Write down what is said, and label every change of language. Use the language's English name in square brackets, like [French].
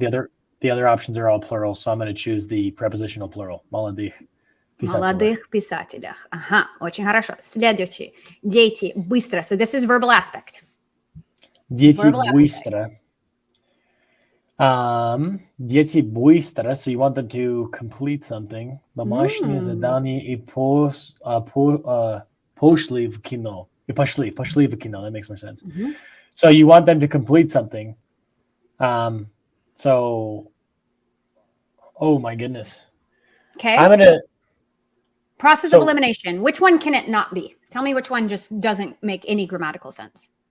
[English] so the other options are all plural, so I'm going to choose the prepositional plural, [Russian] молодых. Молодых писателях. Ага, очень хорошо. Следующий. Дети, быстро. [English] So this is verbal aspect. [Russian] Дети быстро. Дети быстро. [English] So you want them to complete something. [Russian] Домашнее задание и пошли в кино. И пошли в кино. [English] That makes more sense. So you want them to complete something. So, oh my goodness. Okay. I'm going to. Process of elimination. Which one can it not be? Tell me which one just doesn't make any grammatical sense.